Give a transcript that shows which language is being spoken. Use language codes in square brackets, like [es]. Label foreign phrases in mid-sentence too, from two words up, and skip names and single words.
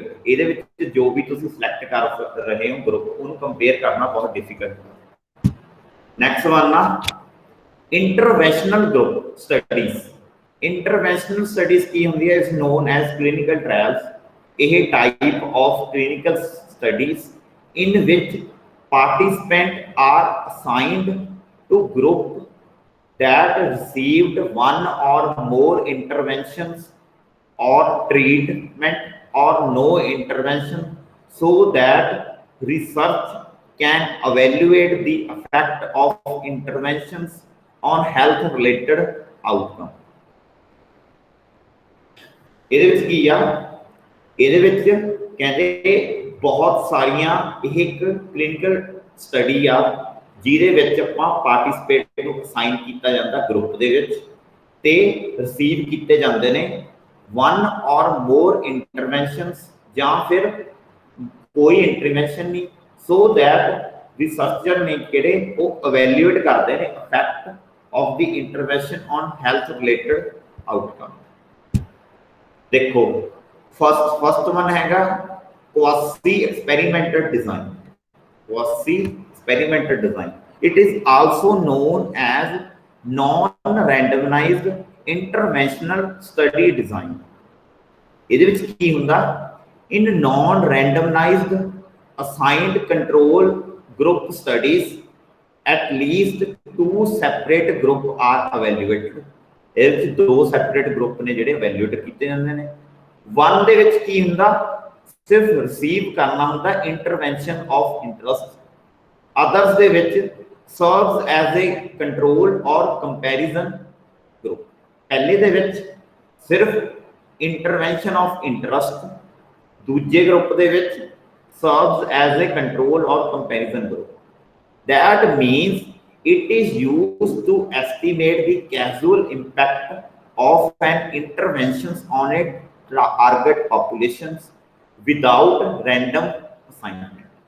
[pa] ਇਹਦੇ ਵਿੱਚ ਜੋ ਵੀ ਤੁਸੀਂ select ਕਰ ਰਹੇ ਹੋ group ਉਹਨੂੰ compare ਕਰਨਾ ਬਹੁਤ difficult ਹੈ। [en] Next one ਨਾ interventional group studies. Interventional studies [pa] ਕੀ ਹੁੰਦੀ ਹੈ? [en] is known as clinical trials. ਇਹ type of clinical studies in which participants are assigned to group that received one or more interventions or treatment or no intervention, so that research can evaluate the effect of interventions on health related outcome. [pa] ਇਹਦੇ ਵਿੱਚ ਕੀ ਆ? ਇਹਦੇ ਵਿੱਚ ਕਹਿੰਦੇ ਬਹੁਤ ਸਾਰੀਆਂ ਇਹ ਇੱਕ [en] clinical study [pa] ਆ ਜਿਹਦੇ ਵਿੱਚ ਆਪਾਂ ਪਾਰਟਿਸਿਪੇਟ ਨੂੰ ਅਸਾਈਨ ਕੀਤਾ ਜਾਂਦਾ ਗਰੁੱਪ ਦੇ ਵਿੱਚ ਤੇ ਰਿਸੀਵ ਕੀਤੇ ਜਾਂਦੇ ਨੇ [en] one or more interventions [pa] ਜਾਂ ਫਿਰ ਕੋਈ ਇੰਟਰਵੈਂਸ਼ਨ ਨਹੀਂ, [en] so that researcher [pa] ਨੇ ਕਿਹੜੇ ਉਹ [en] evaluate [pa] ਕਰਦੇ ਨੇ [en] effect of the intervention on health related outcome. [pa] देखो [en] first one [pa] हैगा [en] quasi experimental design. Quasi experimental design, it is also known as non-randomized interventional study design. [pa] ਇਹਦੇ ਵਿੱਚ ਕੀ ਹੁੰਦਾ? [en] in non-randomized assigned control group studies at least 2 separate group are evaluated. [pa] ਇਹਦੇ ਵਿੱਚ 2 [en] separate group [pa] ਨੇ ਜਿਹੜੇ evaluate ਕੀਤੇ ਜਾਂਦੇ ਨੇ। [en] one [pa] ਦੇ ਵਿੱਚ ਕੀ ਹੁੰਦਾ? ਸਿਰਫ [en] receive [pa] ਕਰਨਾ ਹੁੰਦਾ [en] intervention of interest, others [pa] ਦੇ ਵਿੱਚ [en] serves as a control or comparison group. [pa] ਪਹਿਲੇ ਦੇ ਵਿੱਚ ਸਿਰਫ [en] intervention of interest, [pa] ਦੂਜੇ ਗਰੁੱਪ ਦੇ ਵਿੱਚ [en] serves as a control or comparison group. That means it is used to estimate the causal impact of an interventions on a target populations without random assignment.